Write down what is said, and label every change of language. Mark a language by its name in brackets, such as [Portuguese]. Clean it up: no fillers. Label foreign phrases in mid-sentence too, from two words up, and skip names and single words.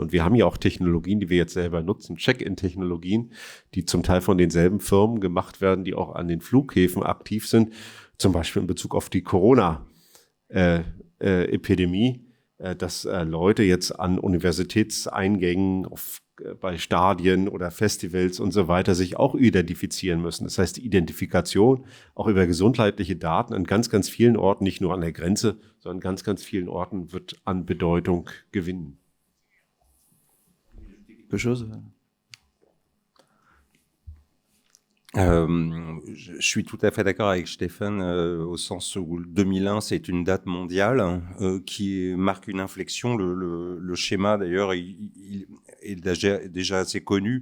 [German] Und wir haben ja auch Technologien, die wir jetzt selber nutzen, Check-in-Technologien, die zum Teil von denselben Firmen gemacht werden, die auch an den Flughäfen aktiv sind, zum Beispiel in Bezug auf die Corona-Epidemie, dass Leute jetzt an Universitätseingängen, bei Stadien oder Festivals und so weiter sich auch identifizieren müssen. Das heißt, die Identifikation auch über gesundheitliche Daten an ganz, ganz vielen Orten, nicht nur an der Grenze, sondern an ganz, ganz vielen Orten wird an Bedeutung gewinnen. [French] Je suis tout à fait d'accord avec Stéphane au sens où 2001 c'est une date mondiale qui marque une inflexion. Le schéma d'ailleurs il est déjà assez connu.